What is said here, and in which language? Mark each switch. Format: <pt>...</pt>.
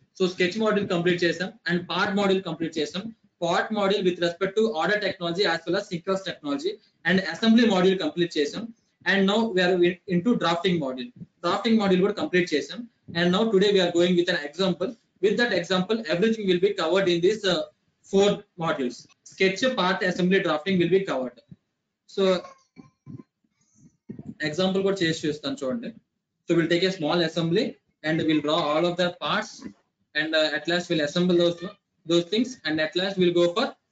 <en>So sketch module complete చేసాం and part module complete చేసాం. Part module with respect to order technology as well as synchronous technology and assembly module complete చేసాం. And now we're into drafting module. Drafting module</en> <te>కూడా complete చేసాం.</te> <en>And now today we are going with an example. With that example, everything will be covered in these 4 modules. Sketch, part, assembly, drafting will be covered.</en> <te>So example కూడా చేసి చూస్తాను చూడండి.</te> <en>So we'll take a small assembly and we'll draw all of the parts and at last we'll assemble those things and at last we'll go for</en>